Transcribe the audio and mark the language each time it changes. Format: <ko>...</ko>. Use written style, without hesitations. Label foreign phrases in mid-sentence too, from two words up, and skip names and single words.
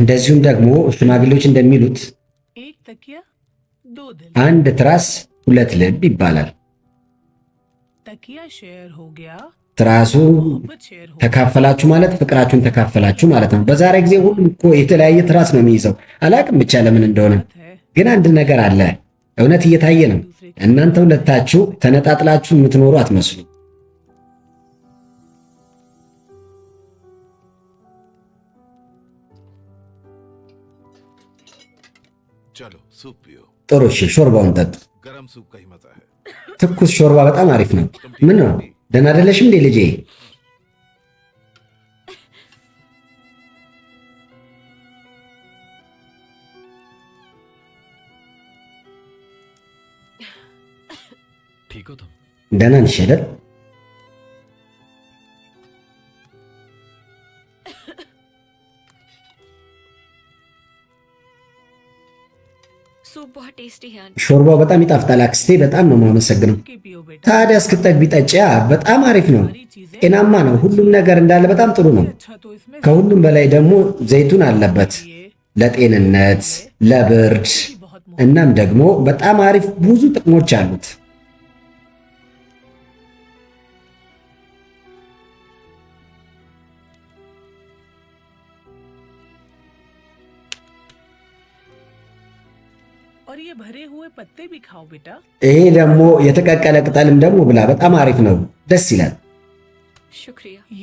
<am>እንደዚሁም ደግሞ ሽማግሌዎች እንደሚሉት</am> <hi>एक तकिया दो दिल।</hi> <am>አንድ ትራስ ሁለት ልብ ይባላል።</am> <hi>तकिया शेयर हो गया,</hi> <am>ትራሱ</am> <hi>मोहब्बत शेयर हो</hi> <am>ተካፈላችሁ ማለት ፍቅራችሁን ተካፈላችሁ ማለት ነው። በዛሬ ጊዜ ሁሉም እኮ የተለያየ ትራስ ነው የሚይዘው። አላቅም ብቻ ለምን እንደሆነ።</am> <hi>है।</hi> <am>ግን አንድ ነገር አለ፣ እውነት እየታየ ነው። እናንተ ሁለታችሁ ተነጣጥላችሁ የምትኖሩ አትመስሉ።</am> <hi>चलो सूप पियो।</hi> <am>ጥሩ እሺ፣ ሾርባውን ጠጡ።</am> <hi>गरम सूप का ही मजा है।</hi> <am>ትኩስ ሾርባ በጣም አሪፍ ነው። ምን ነው ደህና አይደለሽም እንዴ ልጄ?</am> <hi>ठीक हो तुम?</hi> <am>ደህና ነሽ አይደል?</am> <hi>सूप बहुत टेस्टी है आंटी।</hi> <am>ሾርባው በጣም ይጣፍጣል አክስቴ፣ በጣም ነው የማመሰግነው።</am> <hi>के पियो बेटा।</hi> <am>ታዲያ እስክጠግቢ ጠጪያ። በጣም አሪፍ ነው፣</am> <hi>सारी चीजें</hi> <am>ጤናማ ነው። ሁሉም ነገር እንዳለ በጣም ጥሩ ነው።</am> <hi>अच्छा तो इसमें</hi> <am>ከሁሉም በላይ ደግሞ ዘይቱን አለበት</am> <hi>ये</hi> <am>ለጤንነት፣ ለብርድ</am> <hi>बहुत</hi> <am>እናም ደግሞ በጣም አሪፍ ብዙ ጥቅሞች አሉት።</am> <hi>और ये भरे हुए पत्ते भी खाओ बेटा।</hi> <am>ይሄ ደግሞ የተቀቀለ ቅጠልም ደግሞ ብላ፣ በጣም አሪፍ ነው፣ ደስ ይላል።</am> <hi>शुक्रिया। ये</hi>